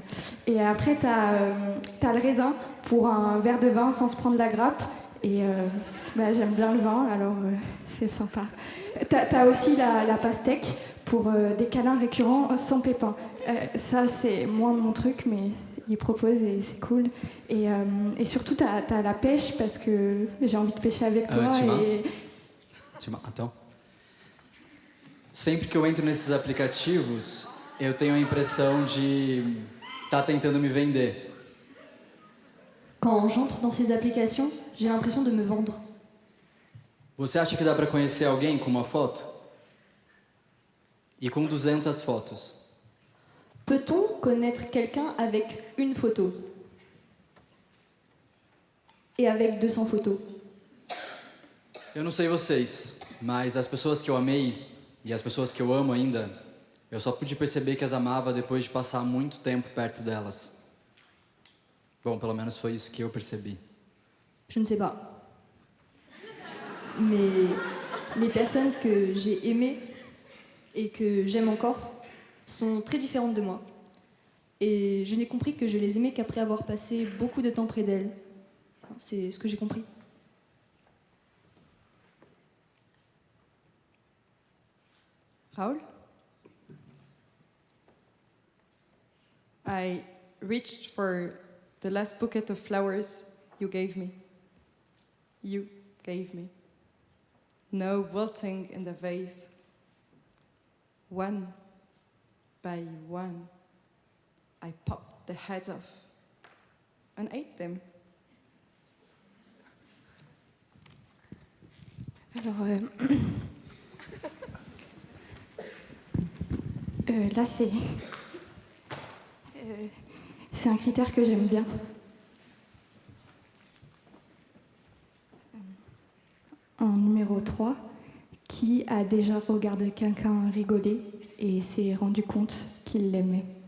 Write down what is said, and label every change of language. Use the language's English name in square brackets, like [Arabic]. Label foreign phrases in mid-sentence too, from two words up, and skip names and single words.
[French] Et après, t'as le raisin pour un verre de vin sans se prendre la grappe, et j'aime bien le vin, alors c'est sympa. T'as aussi la pastèque pour des câlins récurrents sans pépins. Ça, c'est moins mon truc, mais il propose et c'est cool. Et surtout, t'as la pêche parce que j'ai envie de pêcher avec toi. [Portuguese] Então, sempre que eu entro nesses aplicativos, eu tenho a impressão de estar tentando me vender. [French] Quand j'entre dans ces applications, j'ai l'impression de me vendre. [Portuguese] Você acha que dá pra conhecer alguém com uma foto? E com 200 fotos? [French] Peut-on connaître quelqu'un avec une photo? Et avec 200 photos? [Portuguese] Eu não sei vocês, mas as pessoas que eu amei e as pessoas que eu amo ainda, eu só pude perceber que as amava depois de passar muito tempo perto delas. Bom, pelo menos foi isso que eu percebi. [French] Je ne sais pas. Mais les personnes que j'ai aimées et que j'aime encore sont très différentes de moi. Et je n'ai compris que je les aimais qu'après avoir passé beaucoup de temps près d'elles. Enfin, c'est ce que j'ai compris. Raoul? [English] I reached for the last bouquet of flowers you gave me. You gave me. No wilting in the vase. One by one, I popped the heads off and ate them. [French] Alors, là, c'est un critère que j'aime bien. En numéro 3, qui a déjà regardé quelqu'un rigoler et s'est rendu compte qu'il l'aimait?